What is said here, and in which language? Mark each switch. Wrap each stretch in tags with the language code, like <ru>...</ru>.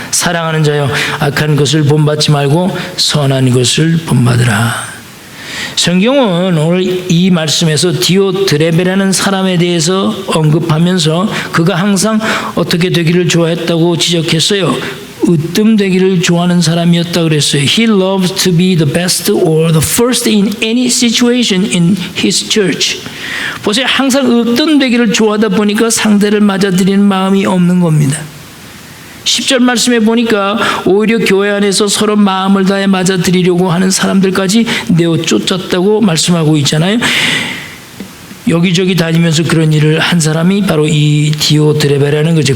<ko>사랑하는 자여, 악한 것을 본받지 말고 선한 것을 본받으라. 성경은 오늘 이 말씀에서 디오드레베라는 사람에 대해서 언급하면서 그가 항상 어떻게 되기를 좋아했다고 지적했어요. 으뜸되기를 좋아하는 사람이었다 그랬어요.</ko> <en>He loves to be the best or the first in any situation in his church.</en> <ko>보세요. 항상 으뜸되기를 좋아하다 보니까 상대를 맞아들이는 마음이 없는 겁니다. 10절 말씀에 보니까 오히려 교회 안에서 서로 마음을 다해 맞아들이려고 하는 사람들까지 내어 쫓았다고 말씀하고 있잖아요. 여기저기 다니면서 그런 일을 한 사람이 바로 이 디오드레베라는 거죠.</ko>